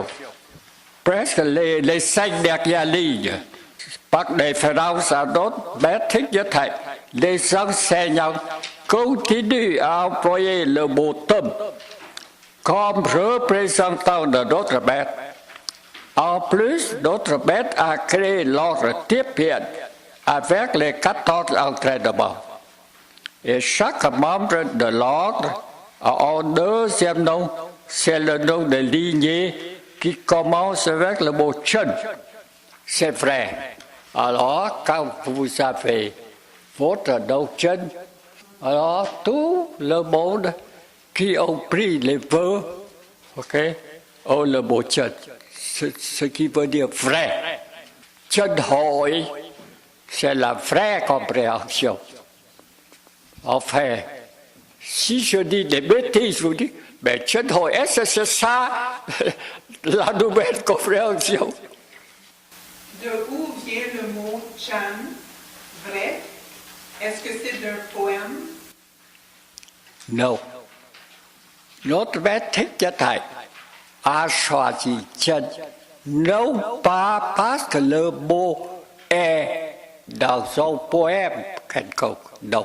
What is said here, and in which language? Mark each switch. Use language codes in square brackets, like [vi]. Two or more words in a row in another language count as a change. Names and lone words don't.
[fr] Presque les 5 dernières lignes, par référence à notre maître Thích Nhất Hạnh, les enseignants continuent à employer le mot tâm comme représentant de notre maître. En plus, notre maître a créé l'ordre tiếp hiện avec les 14 entraînements. Et chaque membre de l'ordre a un deuxième nom, c'est le nom de lignée qui commence avec le mot chân. C'est vrai. Alors, quand vous avez votre nom chân, alors tout le monde qui ont pris les vœux, OK, ont le mot chân, ce qui veut dire vrai. Chân hội, c'est la vraie compréhension. Enfin, si je dis des bêtises, je vous dis, mais chân hội, est-ce que c'est ça la nouvelle compréhension? De où vient le mot chan, vrai? Est-ce que c'est d'un poème? Non. Notre maître Thích Nhất Hạnh a choisi chân, non pas parce que le mot est dans un poème quelconque, non.